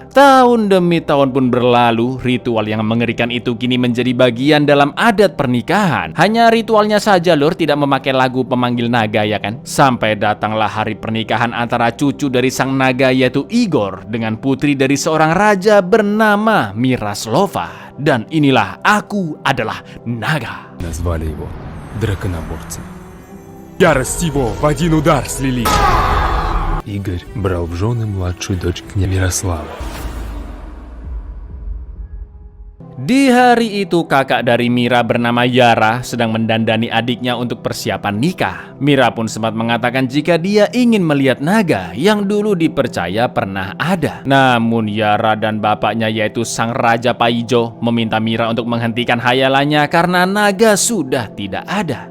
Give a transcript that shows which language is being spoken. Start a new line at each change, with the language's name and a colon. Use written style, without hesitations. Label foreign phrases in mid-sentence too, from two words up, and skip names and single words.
Indonesian: Tahun demi tahun pun berlalu, ritual yang mengerikan itu kini menjadi bagian dalam adat pernikahan. Hanya ritualnya saja lur, tidak memakai lagu pemanggil naga ya kan. Sampai datanglah hari pernikahan antara cucu dari Sang Naga yaitu Igor dengan putri dari seorang raja bernama Miraslova. Dan inilah Aku Adalah Naga.
Russian: Назвали его драконоборцем. Ярость его в один удар слили. Игорь брал в жены младшую дочь князя Мирослава.
Indonesian: Di hari itu kakak dari Mira bernama Yara sedang mendandani adiknya untuk persiapan nikah. Mira pun sempat mengatakan jika dia ingin melihat naga yang dulu dipercaya pernah ada. Namun Yara dan bapaknya yaitu Sang Raja Paijo meminta Mira untuk menghentikan hayalannya karena naga sudah tidak ada.